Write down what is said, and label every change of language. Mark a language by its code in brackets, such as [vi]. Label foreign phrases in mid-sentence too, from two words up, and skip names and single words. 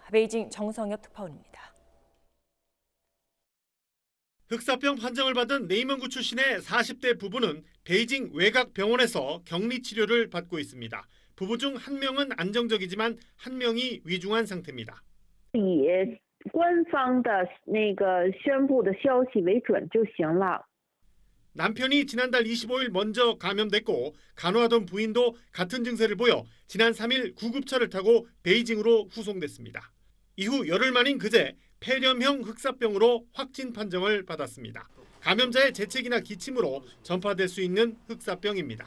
[ko] 베이징 정성엽 특파원입니다. 흑사병 판정을 받은 내이먼구 출신의 40대 부부는 베이징 외곽병원에서 격리 치료를 받고 있습니다. 부부 중 1명은 안정적이지만 1명이 위중한 상태입니다. [zh] 以官方的那个宣布的消息为准就行了。 [ko] 남편이 지난달 25일 먼저 감염됐고 간호하던 부인도 같은 증세를 보여 지난 3일 구급차를 타고 베이징으로 후송됐습니다. 이후 열흘 만인 그제 폐렴형 흑사병으로 확진 판정을 받았습니다. 감염자의 재채기나 기침으로 전파될 수 있는 흑사병입니다.